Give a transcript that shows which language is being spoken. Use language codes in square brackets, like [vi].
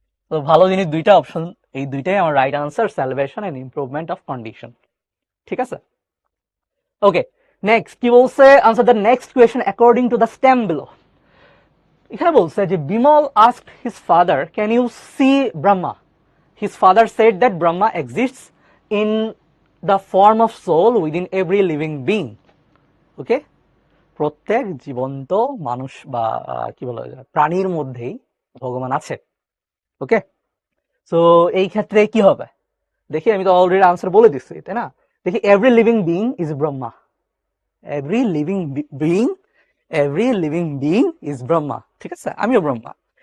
[bn] তো ভালো জিনিস দুইটা অপশন, এই দুইটাই আমার right answer, [en] salvation and improvement of condition, [bn] ঠিক আছে। [en] okay, next [bn] কি বলছে? [en] Answer the next question according to the stem below. [bn] এখানে বলছে যে [en] Bimal asked his father, can you see Brahma? His father said that Brahma exists in the form of soul within every living being. [bn] ওকে, প্রত্যেক জীবন্ত মানুষ বা কি বলা যায় প্রাণীর মধ্যেই ভগবান আছে। ওকে, সো এই ক্ষেত্রে কি হবে দেখি, আমি তো অলরেডি আনসার বলে দিচ্ছি, তাই না? [en] দেখি, every living being is Brahma, every living being, every living being is Brahma, [bn] ঠিক আছে, আমিও ব্রহ্মা।